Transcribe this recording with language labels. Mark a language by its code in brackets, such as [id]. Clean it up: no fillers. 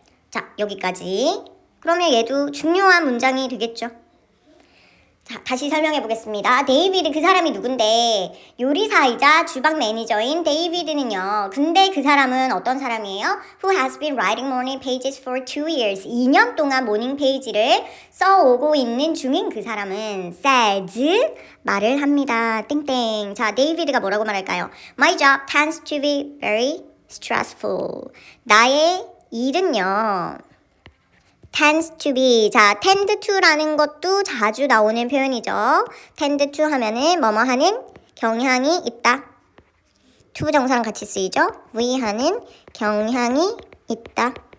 [ko] 자, 여기까지. 그러면 얘도 중요한 문장이 되겠죠. 자, 다시 설명해 보겠습니다. 데이비드 그 사람이 누군데 요리사이자 주방 매니저인 데이비드는요. 근데 그 사람은 어떤 사람이에요? [en] Who has been writing morning pages for 2 years. [ko] 2년 동안 모닝 페이지를 써오고 있는 중인 그 사람은 says 말을 합니다. 땡땡. 자, 데이비드가 뭐라고 말할까요? [en] My job tends to be very stressful. [ko] 나의 일은요. [en] tends to be. [ko] 자, tend to라는 것도 자주 나오는 표현이죠. tend to 하면은 뭐뭐 하는 경향이 있다. to 부정사랑 같이 쓰이죠. we 하는 경향이 있다.